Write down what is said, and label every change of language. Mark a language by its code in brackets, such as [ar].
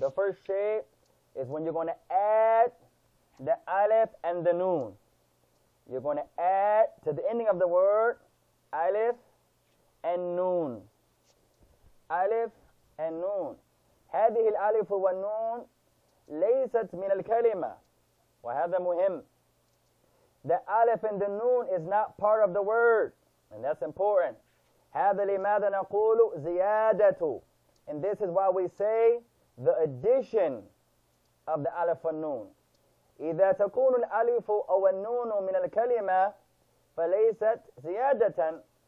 [en] The first shape is when you're going to add the Alif and the Noon. You're going to add to the ending of the word Alif and Noon. Alif and Noon. [ar] هذه الألف والنون ليست من الكلمة. وهذا مهم. [en] The Alif and the Noon is not part of the word. And that's important. [ar] هذا لماذا نقول زيادة. [en] And this is why we say the addition of the Alif and Noon. [ar] إذا تكون الألف أو النون من الكلمة فليست زيادة.